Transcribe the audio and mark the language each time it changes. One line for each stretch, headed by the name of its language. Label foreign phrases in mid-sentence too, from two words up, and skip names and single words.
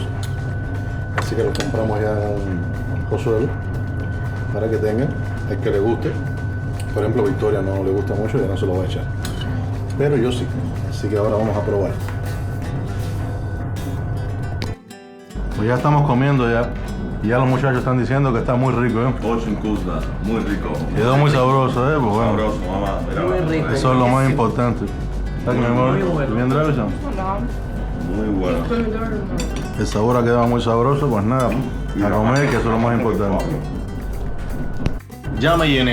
Spanish: Así que los compramos ya en un pozuelo para que tengan el que le guste. Por ejemplo, Victoria no le gusta mucho y ya no se lo va a echar. Pero yo sí. Así que ahora vamos a probar. Pues ya estamos comiendo ya. Y ya los muchachos están diciendo que está muy rico, ¿eh?
Russian: Очень вкусно,
Spanish: muy rico. Quedó muy sabroso, ¿eh? Pues bueno, Sabroso, mamá. Mira, Muy rico. eso es lo más importante. ¿Está mi amor? Muy bueno. ¿Bien, Dragon? muy bueno. El sabor ha quedado muy sabroso, pues nada, a comer, que eso es lo más importante. Ya me llené.